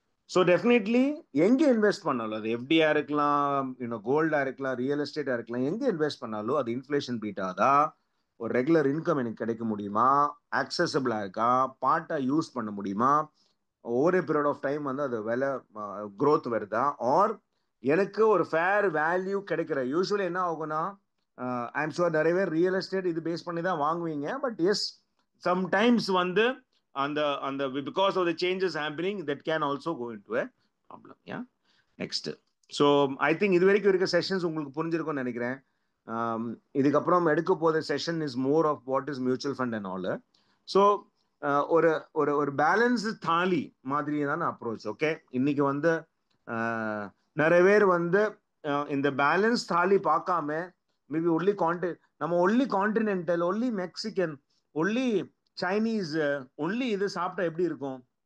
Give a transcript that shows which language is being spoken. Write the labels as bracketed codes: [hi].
[ta] So definitely எங்க invest பண்ணாலும், அது எஃப்டியா இருக்கலாம், இன்னும் கோல்டா இருக்கலாம், ரியல் எஸ்டேட்டா இருக்கலாம், எங்க இன்வெஸ்ட் பண்ணாலும் அது இன்ஃபிளேஷன் பீட்டாதா, ஒரு ரெகுலர் இன்கம் எனக்கு கிடைக்க முடியுமா, அக்சசபிளா இருக்கா, பார்ட்டா யூஸ் பண்ண முடியுமா, [en] over period of time [ta] வந்து அது விலை க்ரோத் வருதா, ஆர் எனக்கு ஒரு ஃபேர் வேல்யூ கிடைக்கிற. யூஸ்வலி என்ன ஆகும்னா, [en] I am sure [ta] நிறைய பேர் ரியல் எஸ்டேட் இது பேஸ் பண்ணி தான் வாங்குவீங்க. [en] but yes, sometimes [ta] வந்து [en] அந்த because of the changes happening that can also go into a problem. Yeah, next. So I think [ta] இது வரைக்கும் இருக்க செஷன்ஸ் உங்களுக்கு புரிஞ்சிருக்கும்னு நினைக்கிறேன். இதுக்கப்புறம் எடுக்க போகிற session [en] Is more of what is mutual fund and all. [ta] So ஒரு ஒரு ஒரு பேலன்ஸ் தாலி மாதிரி தான் அப்ரோச். ஓகே, இன்னைக்கு வந்து நிறைய பேர் வந்து இந்த பேலன்ஸ் தாலி பார்க்காம மேபி ஒன்லி நம்ம only continental, only Mexican, only Chinese, only இது சாப்பிட்டா எப்படி இருக்கும்?